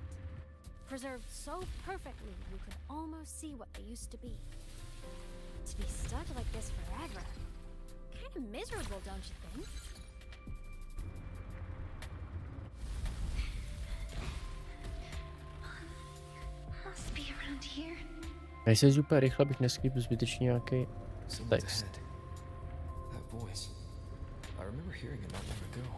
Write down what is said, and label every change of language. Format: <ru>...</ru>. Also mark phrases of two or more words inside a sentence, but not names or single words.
<en>Preserved so perfectly you could almost see what they used to be. To be stuck like this forever. Kind of miserable, don't you think? Must be around here.</en> <cs>Nejsi super rychle, abych neskýpl zbytečně nějaký text.</cs> <en>That voice. I remember hearing it not long ago.</en>